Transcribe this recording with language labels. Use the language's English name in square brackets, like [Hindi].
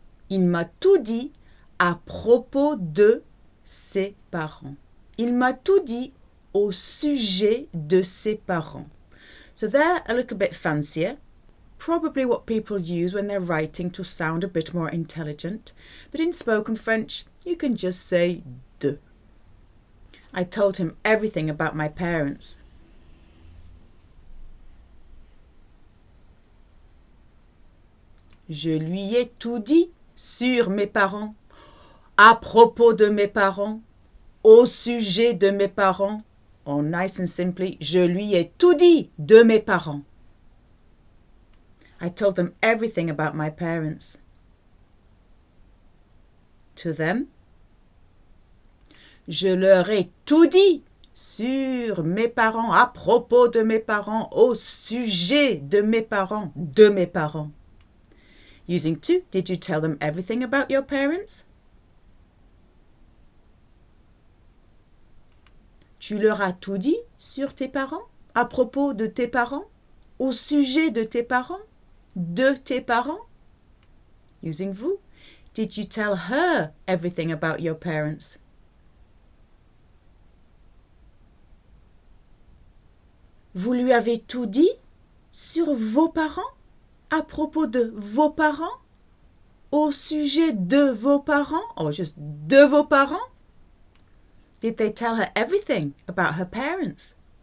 [French] Il m'a tout dit à propos de ses parents. Il m'a tout dit au sujet de ses parents. [English] So they're a little bit fancier. Probably what people use when they're writing to sound a bit more intelligent. But in spoken French, you can just say de. I told him everything about my parents. [French] Je lui ai tout dit sur mes parents, à propos de mes parents, au sujet de mes parents. [English] Or nice and simply, [French] je lui ai tout dit de mes parents. [English] I told them everything about my parents. To them, [French] je leur ai tout dit sur mes parents, à propos de mes parents, au sujet de mes parents, de mes parents. [English] Using to, did you tell them everything about your parents? [French] Tu leur as tout dit sur tes parents, à propos de tes parents, au sujet de tes parents, de tes parents? [English] Using vous, did you tell her everything about your parents? [French] Vous lui avez tout dit sur vos parents, à propos de vos parents, au sujet de vos parents, [English] or just [French] de vos parents? [English] Did they tell her everything about her parents?